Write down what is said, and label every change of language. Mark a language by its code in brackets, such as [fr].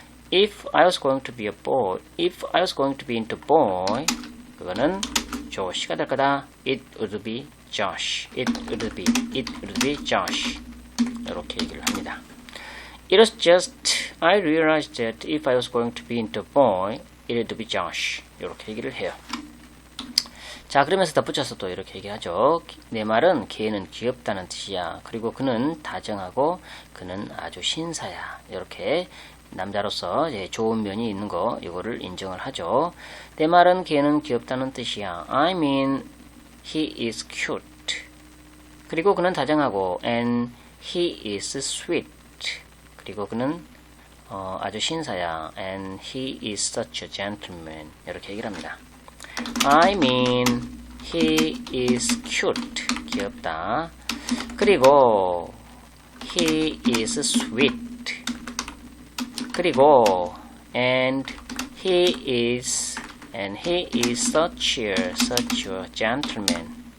[en] If I was going to be into boy [ko] 그거는 조시가 될 거다. [en] It would be Josh. It would be Josh. [ko] 이렇게 얘기를 합니다. [en] It was just I realized that if I was going to be into a boy, it would be Josh. [ko] 이렇게 얘기를 해요. 자, 그러면서 덧붙여서 또 이렇게 얘기하죠. 내 말은 걔는 귀엽다는 뜻이야. 그리고 그는 다정하고 그는 아주 신사야. 이렇게 남자로서 이제 좋은 면이 있는 거 이거를 인정을 하죠. 내 말은 걔는 귀엽다는 뜻이야. [en] I mean he is cute. [ko] 그리고 그는 다정하고 [en] and he is sweet. [ko] 그리고 그는 아주 신사야. [en] And he is such a gentleman. [ko] 이렇게 얘기를 합니다. [en] I mean he is cute. [ko] 귀엽다. [en] 그리고 he is sweet. 그리고 and he is such a gentleman.